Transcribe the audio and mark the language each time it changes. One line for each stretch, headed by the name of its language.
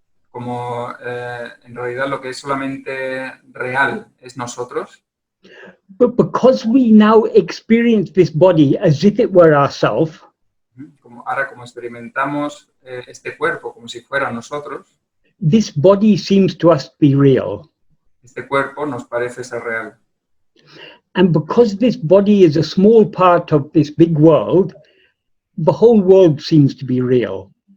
Spanish: como en realidad lo que es solamente real es nosotros,
English: But because we now experience this body as if it were ourself,
Spanish: como experimentamos este cuerpo como si fuera nosotros,
English: this body seems to us to be real.
Spanish: este cuerpo nos parece ser real.
English: And because this body is a small part of this big world, the whole world seems to be real.